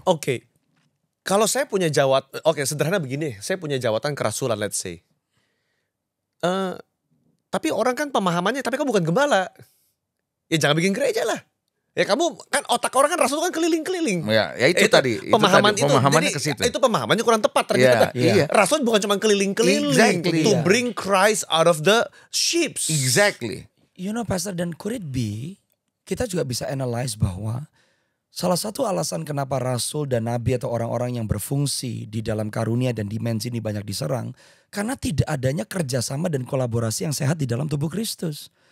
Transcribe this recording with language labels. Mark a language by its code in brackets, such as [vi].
[id] Oke. Kalau saya punya sederhana begini, saya punya jawatan kerasulan, [en] let's say. [id] Tapi orang kan pemahamannya, tapi kamu bukan gembala. Ya jangan bikin gereja lah. Ya kamu kan otak orang kan rasul kan keliling-keliling. Ya itu tadi. Pemahamannya ke situ. Itu pemahamannya kurang tepat ternyata. Iya. Rasul bukan cuma keliling-keliling [en] Exactly. to bring Christ out of the sheep. Exactly. You know Pastor, [id] dan [en] could it be, [id] kita juga bisa analyze bahwa salah satu alasan kenapa rasul dan nabi atau orang-orang yang berfungsi di dalam karunia dan dimensi ini banyak diserang, karena tidak adanya kerjasama dan kolaborasi yang sehat di dalam tubuh Kristus.